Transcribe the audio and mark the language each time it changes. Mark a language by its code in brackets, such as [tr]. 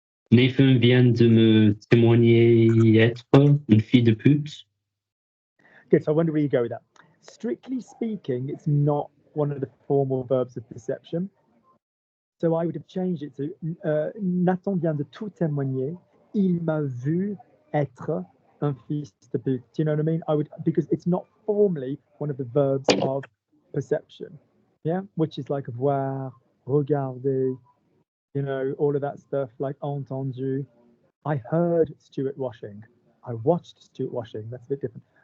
[fr] Nathan vient de me témoigner être une fille de pute. [en] Good, so I wonder where you go with that. Strictly speaking, it's not one of the formal verbs of perception. So I would have changed it to [fr] Nathan vient de tout témoigner. Il m'a vu être un fils de pute. [en] Do you know what I mean? Because it's not formally one of the verbs of perception. Yeah, which is like voir, regarder, you know, all of that stuff, like entendu. I heard Stuart washing. I watched Stuart washing. That's a bit different.